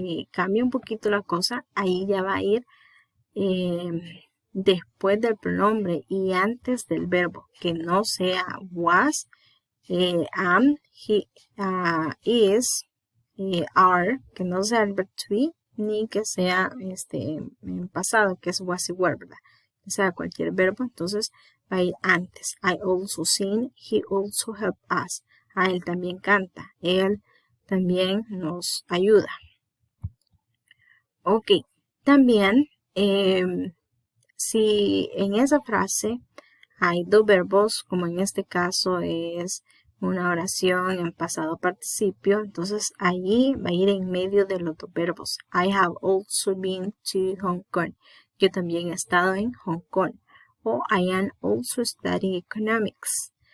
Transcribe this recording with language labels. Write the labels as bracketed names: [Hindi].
[Spanish] Cambia un poquito la cosa, ahí ya va a ir después del pronombre y antes del verbo, que no sea was, am, he, is, are, que no sea el verb to be, ni que sea en pasado, que es was y were, ¿verdad? Que sea cualquier verbo, entonces va a ir antes. [English] I also sing, he also help us. [Spanish] Él también canta, él también nos ayuda. Ok, también si en esa frase hay dos verbos, como en este caso es una oración en pasado participio, entonces allí va a ir en medio de los dos verbos. [English] I have also been to Hong Kong. [Spanish] Yo también he estado en Hong Kong. [English] O I am also studying economics.